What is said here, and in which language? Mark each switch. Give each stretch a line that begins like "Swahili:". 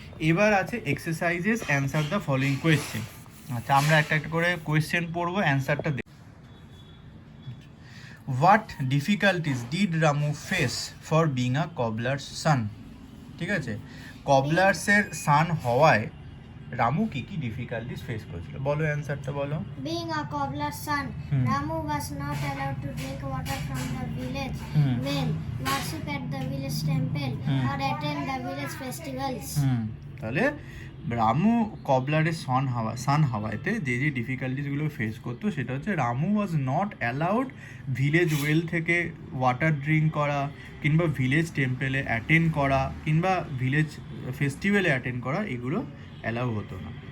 Bangla: এবার আছে
English: Exercises answer the following question.
Bangla: আচ্ছা, আমরা একটা একটা করে কোয়েশ্চেন পড়বো, অ্যান্সারটা দেব।
English: What difficulties did Ramu face for being a cobbler's son?
Bangla: ঠিক আছে, কবলার্সের সান হওয়ায় রামু কি কি ডিফিকাল্টিস ফেস করেছিল? বলো অ্যান্সারটা বলো।
English: Being a cobbler's son, Ramu was not allowed to drink water from the village well, worship at the village temple, or attend the village festivals.
Bangla: তাহলে রামু কবলারের সান হওয়াতে যে যে ডিফিকাল্টিসগুলো ফেস করতো সেটা হচ্ছে
English: Ramu was not allowed
Bangla: village well থেকে water drink করা, কিংবা ভিলেজ টেম্পেলে অ্যাটেন্ড করা, কিংবা ভিলেজ ফেস্টিভ্যালে অ্যাটেন্ড করা, এগুলো অ্যালাউ হতো না।